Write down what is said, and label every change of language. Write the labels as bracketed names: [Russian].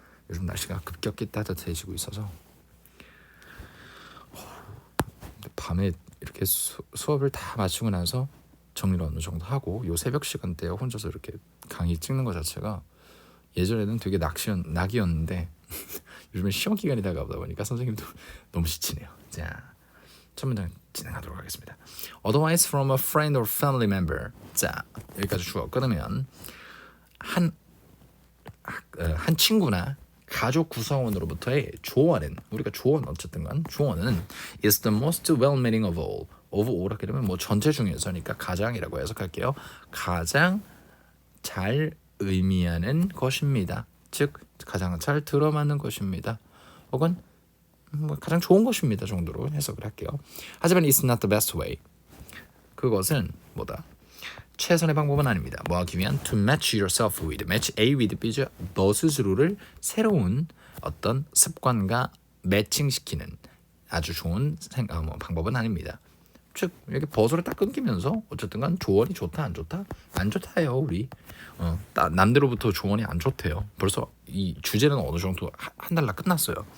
[Korean] 요즘 날씨가 급격히 따뜻해지고 있어서 밤에 이렇게 수업을 다 마치고 나서 정리를 어느 정도 하고 요 새벽 시간대에 혼자서 이렇게 강의 찍는 것 자체가 예전에는 되게 낙이었는데 요즘엔 시험 기간이 다가오다 보니까 선생님도 너무 지치네요. 자, 첫 문장 진행하도록 하겠습니다. [English] Otherwise from a friend or family member. [Korean] 자, 여기까지 주어 끊으면 한 친구나 가족 구성원으로부터의 조언은 우리가 조언 어쨌든간 조언은 [English] is the most well-meaning of all [Korean] 하게 되면 뭐 전체 중에서니까 가장이라고 해석할게요. 가장 잘 의미하는 것입니다. 즉 가장 잘 들어맞는 것입니다. 혹은 뭐 가장 좋은 것입니다 정도로 해석을 할게요. 하지만 [English] it's not the best way. [Korean] 그것은 뭐다? 최선의 방법은 아닙니다. 뭐 하기 위한 [English] to match yourself with, match A with B죠. [Korean] 너 스스로를 새로운 어떤 습관과 매칭시키는 아주 좋은 방법은 아닙니다. 즉 이렇게 버섯을 딱 끊기면서 어쨌든간 조언이 좋다 안 좋다? 안 좋다요 우리. 남들로부터 조언이 안 좋대요. 벌써 이 주제는 어느 정도 한 달 나 끝났어요.